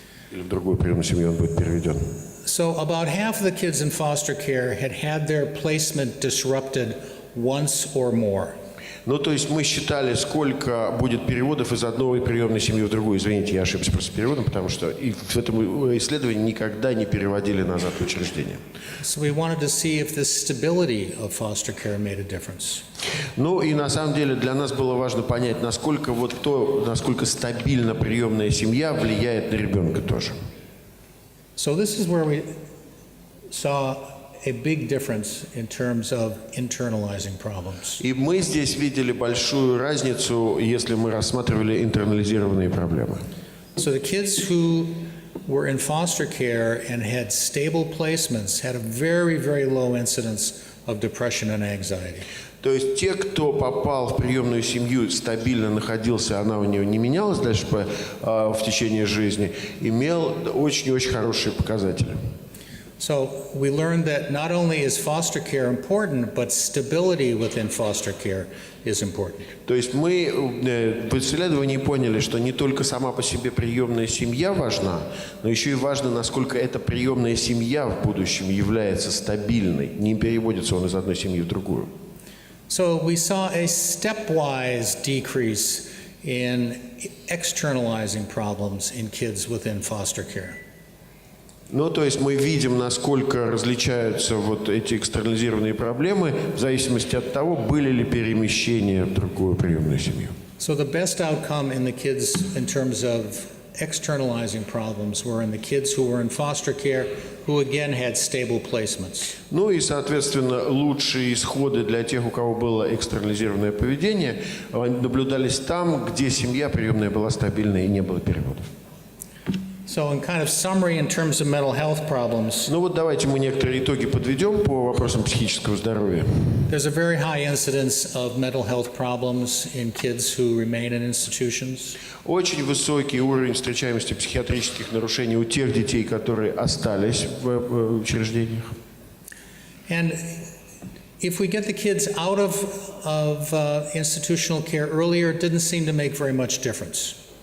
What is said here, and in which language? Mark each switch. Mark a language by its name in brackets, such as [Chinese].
[Russian] Или в другую приемную семью он будет переведен. [English] So about half of the kids in foster care had had their placement disrupted once or more. [Russian] Ну, то есть мы считали, сколько будет переводов из одной приемной семьи в другую. Извините, я ошибся просто с переводом, потому что и в этом исследовании никогда не переводили назад в учреждение. [English] So we wanted to see if the stability of foster care made a difference. [Russian] Ну и на самом деле для нас было важно понять, насколько насколько стабильно приемная семья влияет на ребенка тоже. [English] So this is where we saw a big difference in terms of internalizing problems. [Russian] И мы здесь видели большую разницу, если мы рассматривали интернализированные проблемы. [English] So the kids who were in foster care and had stable placements had a very, very low incidence of depression and anxiety. [Russian] То есть те, кто попал в приемную семью, стабильно находился, она у него не менялась дальше в течение жизни, имел очень-очень хорошие показатели. [English] So we learned that not only is foster care important, but stability within foster care is important. [Russian] То есть мы в исследовании поняли, что не только сама по себе приемная семья важна, но еще и важно, насколько эта приемная семья в будущем является стабильной, не переводится он из одной семьи в другую. [English] So we saw a stepwise decrease in externalizing problems in kids within foster care. [Russian] Ну, то есть мы видим, насколько различаются вот эти экстернализированные проблемы в зависимости от того, были ли перемещения в другую приемную семью. [English] So the best outcome in the kids in terms of externalizing problems were in the kids who were in foster care, who again had stable placements. [Russian] Ну и, соответственно, лучшие исходы для тех, у кого было экстернализированное поведение, наблюдались там, где семья приемная была стабильной и не было переводов. [English] So in kind of summary in terms of mental health problems, [Russian] Ну вот давайте мы некоторые итоги подведем по вопросам психического здоровья. [English] there's a very high incidence of mental health problems in kids who remain in institutions. [Russian] Очень высокий уровень встречаемости психиатрических нарушений у тех детей, которые остались в учреждениях. [English] And if we get the kids out of institutional care earlier, it didn't seem to make very much difference.